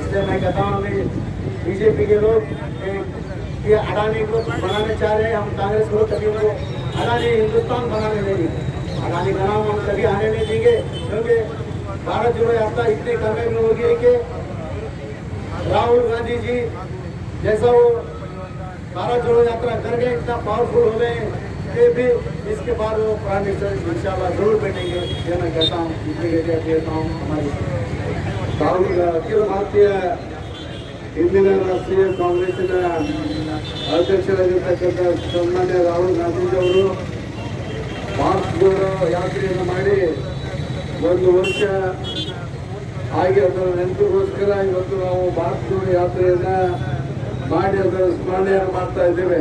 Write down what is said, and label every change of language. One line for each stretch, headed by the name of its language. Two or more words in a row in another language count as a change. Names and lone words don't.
Hindi: इसलिए मैं कहता हूँ हमें बीजेपी के लोग ये अडानी को बनाने चाह रहे हैं, हम कांग्रेस को कभी उनको अडानी हिंदुस्तान बनाने देंगे, अडानी का नाम हम कभी आने नहीं देंगे, क्योंकि भारत जोड़ो यात्रा इतनी कामयाबी होगी है कि राहुल गांधी जी जैसा वो भारत जोड़ो यात्रा कर गए, इतना पावरफुल हो गए कि भी इसके बाद वो
English: prime minister
Hindi: इंशाल्लाह जरूर बैठेंगे। ये मैं कहता हूँ, इसलिए कहता हूँ हमारी अखिल भारतीय
Kannada: ಇಂದಿನ ರಾಷ್ಟ್ರೀಯ ಕಾಂಗ್ರೆಸ್ಸಿನ ಅಧ್ಯಕ್ಷರಾಗಿರ್ತಕ್ಕಂಥ ಸನ್ಮಾನ್ಯ ರಾಹುಲ್ ಗಾಂಧೀಜಿಯವರು ಭಾರತ್ ಜೋಡೋ ಯಾತ್ರೆಯನ್ನು ಮಾಡಿ 1 ವರ್ಷ ಆಗಿ ಅದರ ನೆನಪಿಗೋಸ್ಕರ ಇವತ್ತು ನಾವು ಭಾರತ್ ಜೋಡೋ ಯಾತ್ರೆಯನ್ನ ಮಾಡಿ ಅದರ ಸ್ಮರಣೆಯನ್ನು ಮಾಡ್ತಾ ಇದ್ದೇವೆ.